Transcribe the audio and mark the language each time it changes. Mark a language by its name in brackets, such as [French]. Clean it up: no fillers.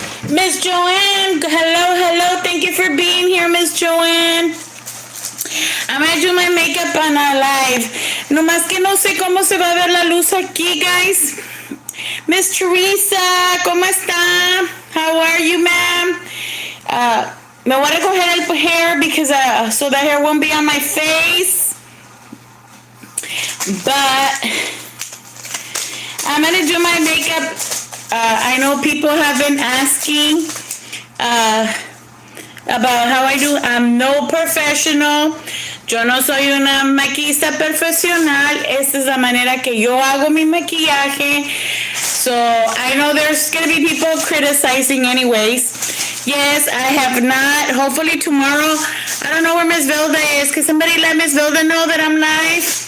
[English] Miss Joanne, hello. Thank you for being here, Miss Joanne. I'm gonna do my makeup on a live. [Spanish] Nomás que no sé cómo se va a ver la luz aquí, guys. [English] Miss Teresa, [Spanish] ¿cómo está? [English] How are you, ma'am? [Spanish] Me voy a recoger el [English] hair because so the hair won't be on my face. But I'm gonna do my makeup. I know people have been asking about how I do. I'm no professional. [Spanish] Yo no soy una maquillista profesional. Esta es la manera que yo hago mi maquillaje. [English] So I know there's going to be people criticizing anyways. Yes, I have not. Hopefully tomorrow. I don't know where Miss Vilda is. Can somebody let Miss Vilda know that I'm live?